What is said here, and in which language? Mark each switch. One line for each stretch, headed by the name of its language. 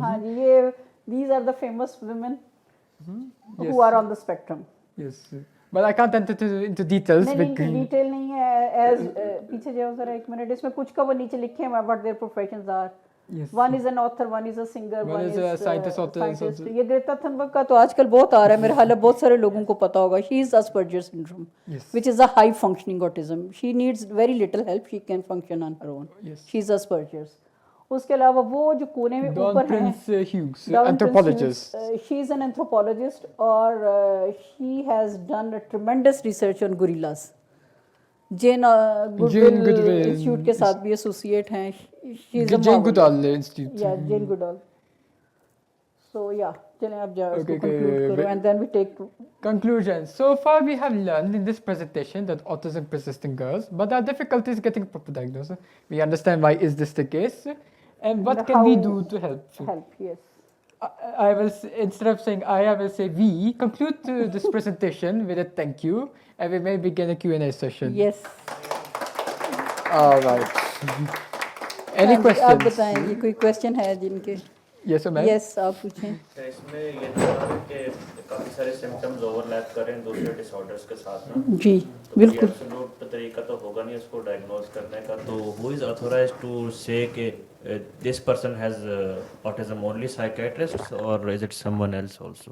Urdu: ہاں جی, یہ
English: these are the famous women who are on the spectrum. Yes, but I can't enter into details.
Urdu: نہیں detail نہیں ہے. As پیچھے جاؤ ذرا ایک منٹ, اس میں کچھ کا وہ نیچے لکھے ہیں
English: what their professions are. One is an author, one is a singer, one is a scientist.
Urdu: یہ گریتا تھنبرگ کا تو آج کل بہت آ رہا ہے, میرے خیال ہے بہت سارے لوگوں کو پتا ہوگا.
English: She is Asperger syndrome, which is a high functioning autism. She needs very little help, she can function on her own. She is Asperger's.
Urdu: اس کے علاوہ وہ جو کونے میں اوپر ہیں,
English: anthropologist. She is an anthropologist
Urdu: اور
English: she has done a tremendous research on gorillas.
Urdu: Jain Goodwill institute کے ساتھ بھی ایسوسیٹ ہیں. Jain Goodall institute. Jain Goodall. سو یا چلیں اب جا conclude کرو
English: and then we take conclusion. So far we have learned in this presentation that autism persists in girls, but there are difficulties getting proper diagnosis. We understand why is this the case and what can we do to help. Yes. I will, instead of saying I will say we conclude this presentation with a thank you, and we may begin a Q&A session. Yes. All right. Any questions?
Urdu: آپ بتائیں, یہ کوئی question ہے جن کے؟
English: Yes, ma'am. Yes,
Urdu: آپ پوچھیں. اس میں یہ نظر ہے کہ کافی سارے سمپٹمز اوور لیپ کر رہے ہیں دوسرے ڈس آرڈرس کے ساتھ نا. جی بالکل. ایبسولوٹ طریقہ تو ہوگا نہیں اس کو ڈائگنوز کرنے کا,
English: تو who is authorized to say کہ this person has autism, only psychiatrist or is it someone else also?